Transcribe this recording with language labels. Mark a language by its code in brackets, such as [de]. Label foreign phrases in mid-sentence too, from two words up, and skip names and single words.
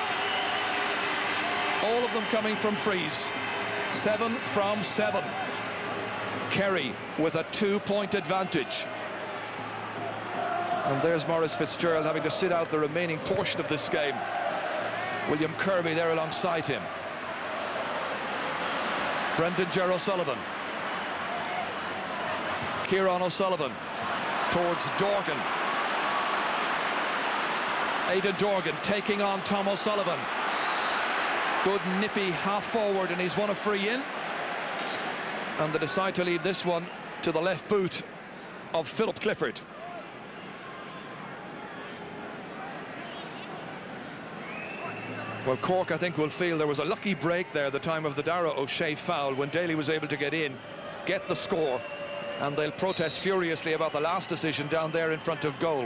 [en] All of them coming from frees. 7 from 7. Kerry with a 2-point advantage. And there's Maurice Fitzgerald having to sit out the remaining portion of this game. William Kirby there alongside him. Brendan Ger O'Sullivan. Kieran O'Sullivan towards Dorgan. Aidan Dorgan taking on Tom O'Sullivan. Good nippy half forward, and he's won a free in. And they decide to leave this one to the left boot of Philip Clifford. Well, Cork, I think, will feel there was a lucky break there, the time of the Darragh O'Shea foul, when Daly was able to get in, get the score, and they'll protest furiously about the last decision down there in front of goal.